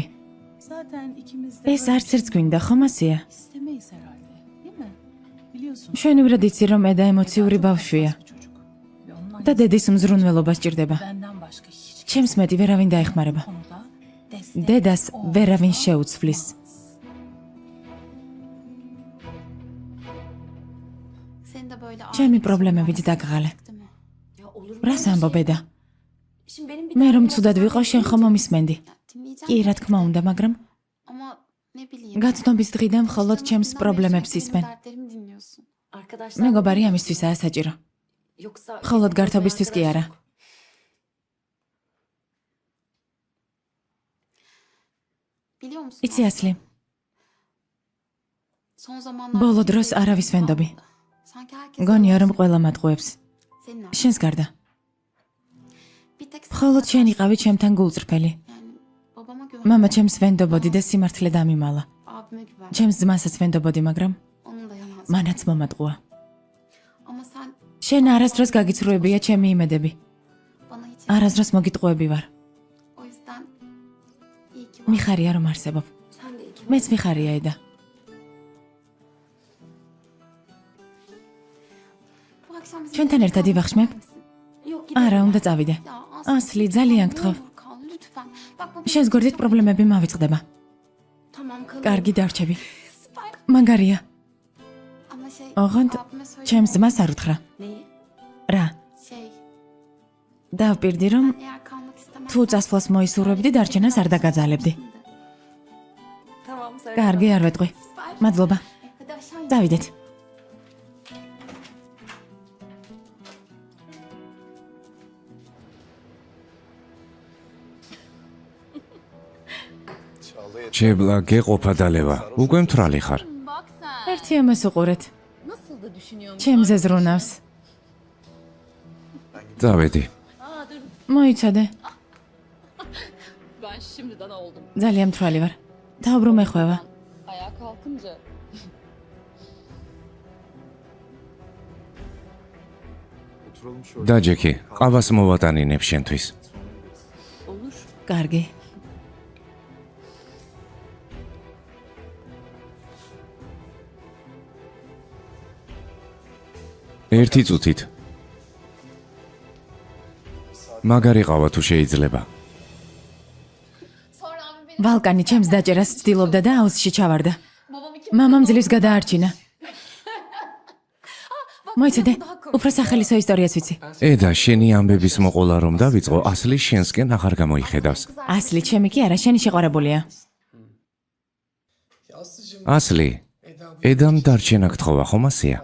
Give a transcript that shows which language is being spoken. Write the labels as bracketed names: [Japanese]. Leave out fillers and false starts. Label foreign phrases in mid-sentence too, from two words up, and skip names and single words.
[Georgian] ეს არც ერთს გვინდა, ხომ ასეა? მშვენივრად იცი, რომ ედა ემოციური ბავშვია და დედის მზრუნველობა სჭირდება. ჩემს მეტი ვერავინ დაეხმარება. დედას ვერავინ შეუცვლის. [Turkish] Seni de böyle [Georgian] ჩემი პრობლემებით დაგღალე. [Turkish] değil mi? Ya olur mu? [Georgian] რას ამბობ ედა? [Turkish] Şimdi benim bir [Georgian] მე რომ [Turkish] derdim [Georgian] ცუდად [Turkish] olsa [Georgian] ვიყო, შენ ხომ მომისმენდი? [Turkish] ya, dinleyeceğim [Georgian] კი, რა თქმა უნდა, მაგრამ [Turkish] ama ne bileyim. [Georgian] გაცნობის დღიდან მხოლოდ ჩემს პრობლემებს ისმენ. [Turkish] Dertlerimi dinliyorsun. Arkadaşlar [Georgian] მეგობარი ამისთვისაა საჭირო. [Turkish] yoksa [Georgian] მხოლოდ გართობისთვის კი არა. [Turkish] Biliyor musun? [Georgian] იცი ასლი, [Turkish] Son zamanlarda [Georgian] ბოლო დროს არავის ვენდობი. [Turkish] sanki herkes [Georgian] გონია რომ ყველა მატყუებს. [Turkish] senin aksine. [Georgian] შენს გარდა. [Turkish] Bir tek sen [Georgian] მხოლოდ შენ იყავი ჩემთან გულწრფელი. [Turkish] yani babama güven. [Georgian] მამა ჩემს ვენდობოდი და სიმართლე დამიმალა. [Turkish] Abime güven. [Georgian] ჩემს ძმასაც ვენდობოდი, მაგრამ [Turkish] Onun da yanaz. [Georgian] მანაც მომატყუა. [Turkish] Ama sen [Georgian] შენ არასდროს გაგიცრუებია ჩემი იმედები. [Turkish] bana hiç [Georgian] არასდროს მოგიტყუები ვარ. [Turkish] o yüzden iyi ki var. [Georgian] მიხარია რომ არსებობ. [Turkish] sen de iki. [Georgian] მეც მიხარია ედა. [Turkish] Bu akşam bizim [Georgian] ჩვენთან ერთად ივახშმებ? [Turkish] Yok [Georgian] არა, უნდა წავიდე. [Turkish] Ya [Georgian] ასლი, ძალიან გთხოვ. [Turkish] olur kal lütfen. Bak bu [Georgian] შენს გვერდით პრობლემები მავიწყდება. [Turkish] Tamam kalın. [Georgian] კარგი დარჩები. მაგარია. [Turkish] ama şey [Georgian] ოღონდ [Turkish] abime söyle. [Georgian] ჩემს ძმას არ უთხრა. [Turkish] Neyi? [Georgian] რა? [Turkish] Şey [Georgian] დავპირდი რომ [Turkish] eğer kalmak istemezsen. [Georgian] თუ წასვლას მოისურვებდი, დარჩენას არ დაგაძალებდი. [Turkish] Tamam söyle. [Georgian] კარგი, არ ვეტყვი. მადლობა. [Turkish] Hadi aşağı in. [Georgian] დავიდეთ. ჯებლა, გეყოფა დალევა. უკვე მთრალი ხარ. [Turkish] Bak sen. [Georgian] ერთი ამას უყურეთ. [Turkish] Nasıl da düşünüyorsun? [Georgian] ჩემზე ზრუნავს. დავედი. [Turkish] Aa dur. [Georgian] მოიცადე. [Turkish] Ben şimdiden oldum. [Georgian] ძალიან მთრალი ვარ. დაუბრუნე ხვევა. [Turkish] Ayağa kalkınca. [Georgian] დაჯექი, ყავას მოვატანინებ შენთვის. [Turkish] Olur. [Georgian] კარგი. ერთი წუთით. მაგარი ყავა თუ შეიძლება. [Turkish] Sonra abim beni [Georgian] ვალკანი ჩემს დაჭერას ცდილობდა და აუზში ჩავარდა. [Turkish] babam iki [Georgian] მამამ ძლივს გადაარჩინა. მოიცადე, უფრო სახელისო ისტორიას ვიცი. ედა, შენი ამბების მოყოლა რომ დავიწყო, ასლი შენსკენ აღარ გამოიხედავს. ასლი, ჩემი კი არა, შენი შეყვარებულია. ასლი, ედამ დარჩენა გთხოვა, ხომ ასეა?